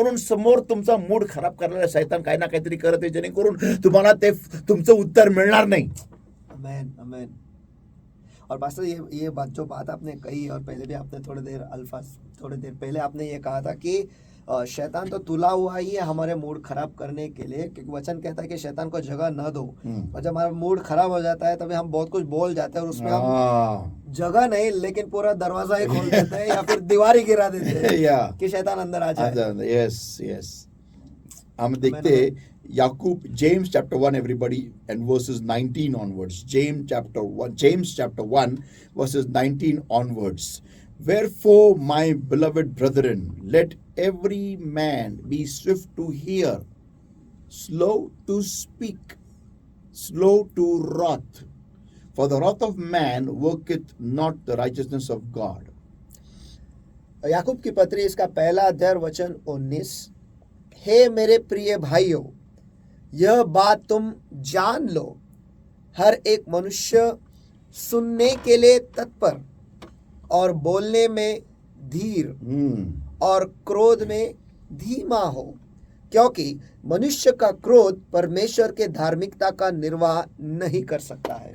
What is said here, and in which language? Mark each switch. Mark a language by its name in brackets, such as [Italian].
[Marathi] म्हणून समोर तुमचा मूड खराब करणारा शैतान काही ना काहीतरी करत आहे, जेणेकरून तुम्हाला ते तुमचं उत्तर मिळणार नहीं। आमेन आमेन। [Hindi] और पास्टर ये बात आपने कही, और पहले भी आपने थोड़ी देर पहले आपने ये कहा था कि शैतान तो तुला हुआ ही है हमारे मूड खराब करने के लिए, क्योंकि वचन कहता है कि शैतान को जगह न दो। और जब हमारा मूड खराब हो जाता है तभी हम बहुत कुछ बोल जाते हैं, और उसमें हम जगह नहीं लेकिन पूरा दरवाजा ही खोल देते हैं या फिर दीवार ही गिरा देते हैं कि शैतान अंदर आ जाए। [English] yes [Hindi] हम देखते हैं [English] Yakub, James chapter 1 everybody and verses 19 onwards, James chapter 1 verses 19 onwards. Wherefore, my beloved brethren, let every man be swift to hear, slow to speak, slow to wrath, for the wrath of man worketh not the righteousness of God. [Hindi] याकूब की पत्री इसका पहला अध्याय वचन 19, हे मेरे प्रिय भाइयों, यह बात तुम जान लो, हर एक मनुष्य सुनने के लिए तत्पर और बोलने में धीर और क्रोध में धीमा हो, क्योंकि मनुष्य का क्रोध परमेश्वर के धार्मिकता का निर्वाह नहीं कर सकता है।